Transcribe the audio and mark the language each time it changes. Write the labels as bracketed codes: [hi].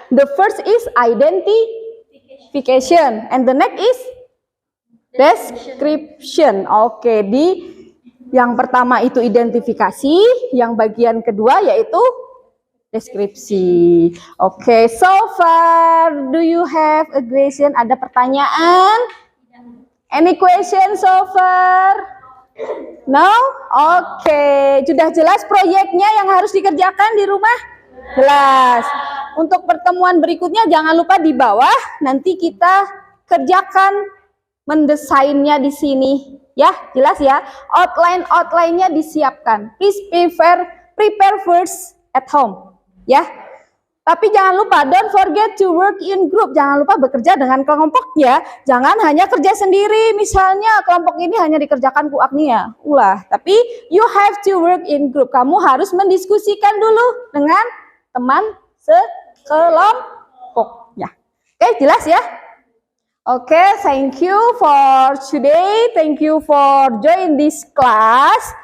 [en] The first is identification, and the next is description. [id] Oke, di yang pertama itu identifikasi, yang bagian kedua yaitu deskripsi. [en] Oke, so far do you have a question? [id] Ada pertanyaan? [en] Any question so far? No? [id] Oke, sudah jelas proyeknya yang harus dikerjakan di rumah? Jelas. Untuk pertemuan berikutnya jangan lupa di bawah nanti kita kerjakan mendesainnya di sini. Ya, jelas ya. Outline-nya disiapkan. [en] Please prepare first at home. Ya. [id] Tapi jangan lupa, [en] don't forget to work in group. [id] Jangan lupa bekerja dengan kelompok ya. Jangan hanya kerja sendiri. Misalnya kelompok ini hanya dikerjakan Bu Agnia. [en] Tapi you have to work in group. [id] Kamu harus mendiskusikan dulu dengan teman sekelompoknya. Oke, jelas ya? [en] Okay, thank you for today. Thank you for joining this class.